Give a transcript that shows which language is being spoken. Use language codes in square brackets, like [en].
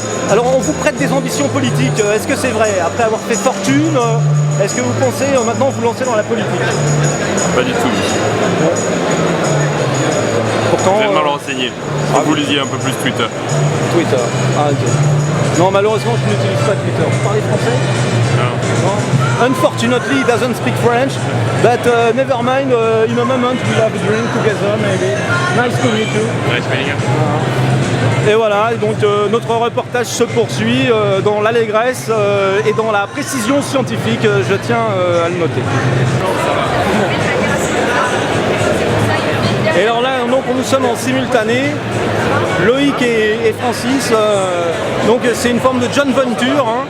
[fr] alors on vous prête des ambitions politiques, est-ce que c'est vrai? Après avoir fait fortune, est-ce que vous pensez maintenant vous lancer dans la politique? Pas du tout. Pourtant, vous êtes mal renseigné. Faut que vous lisiez un peu plus Twitter. Twitter. Ah ok. Non, malheureusement je n'utilise pas Twitter. Vous parlez français? Non. [en] Unfortunately, he doesn't speak French, but never mind. In a moment, we'll have a drink together, maybe. Nice to meet you. Nice meeting you. [fr] Et voilà, et donc notre reportage se poursuit dans l'allégresse et dans la précision scientifique, je tiens à le noter. Et alors là, donc, nous sommes en simultané, Loïc et Francis, donc c'est une forme de John Venture.